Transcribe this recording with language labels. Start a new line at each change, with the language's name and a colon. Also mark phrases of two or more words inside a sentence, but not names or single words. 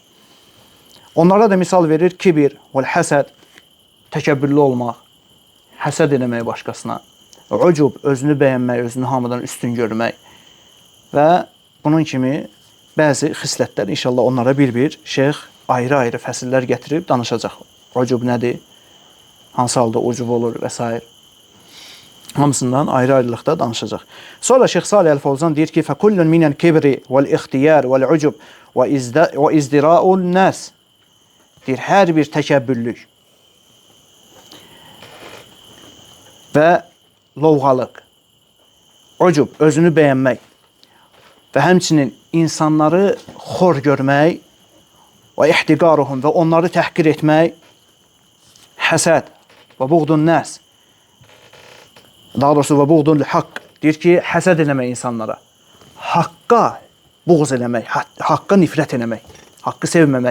Azerbaijani: Onlara da misal verir kibir, həsəd, təkəbbürlü olmaq, həsəd eləmək başqasına, ucub, özünü bəyənmək, özünü hamıdan üstün görmək və bunun kimi bəzi xislətlər, inşallah onlara bir-bir şeyx ayrı-ayrı fəsillər gətirib danışacaq. Ucub nədir? Hansı halda ucub olur və s. Hamısından ayrı-ayrılıqda danışacaq. Sonra Şeyx Salih Əl-Fovzan deyir ki,
Arabic: فَكُلٌّ مِنَ الْكِبْرِ وَالْاِخْتِيَارِ وَالْعُجُبِ وَاِزْدِرَاءُ النَّاسِ
Azerbaijani: deyir, hər bir təkəbbürlük və lovğalıq, ucub, özünü bəyənmək və həmçinin insanları xor görmək və ihtiqaruhum və onları təhqir etmək, həsəd və
Arabic: بغض الناس,
Azerbaijani: daha doğrusu və
Arabic: بغض الحق,
Azerbaijani: deyir ki, həsəd eləmək insanlara, haqqa buğz eləmək, haqqa nifrət eləmək, haqqı sevməmək.